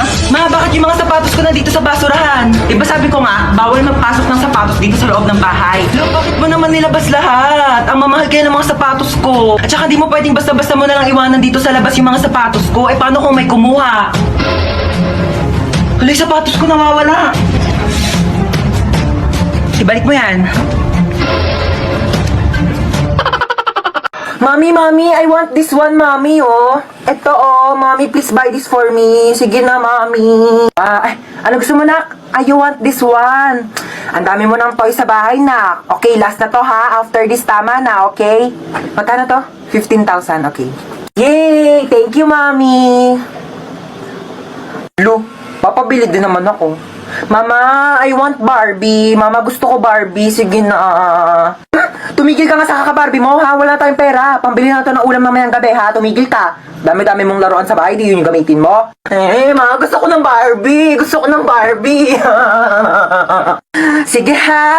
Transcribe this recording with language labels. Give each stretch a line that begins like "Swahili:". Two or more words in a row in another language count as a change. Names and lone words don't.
Filipino: Ma, bakit yung mga sapatos ko nandito sa basurahan? Diba sabi ko nga, bawal magpasok ng sapatos dito sa loob ng bahay. Lo, bakit mo naman nilabas lahat? Ang mamahal kayo ng mga sapatos ko. At saka di mo pwedeng basta-basta mo na lang iwanan dito sa labas yung mga sapatos ko. Eh paano kung may kumuha? Hala, yung sapatos ko nawawala. Ibalik mo yan.
English: Mami, I want this one, Mami, oh. Ito, oh, Mami, please buy this for me.
Filipino: Sige na, Mami. Ano gusto mo,
English: nak? You want this one.
Filipino: Ang dami mo ng toy sa bahay, nak.
English: Okay, last
Filipino: na to, ha?
English: After this,
Filipino: tama na, okay? Magkano to?
English: 15,000, okay. Yay! Thank you, Mami.
Filipino: Lo, papabili din naman ako.
English: Mama, I want Barbie. Mama,
Filipino: gusto ko
English: Barbie.
Filipino: Sige na. Tumigil ka nga sa kaka-Barbie mo, ha? Wala tayong pera. Pambili na ito ng ulam mamayang gabi, ha? Tumigil ka. Dami-dami mong laruan sa bahay, di yun yung gamitin mo. Ma, gusto ko ng Barbie. Gusto ko ng Barbie. Sige, ha?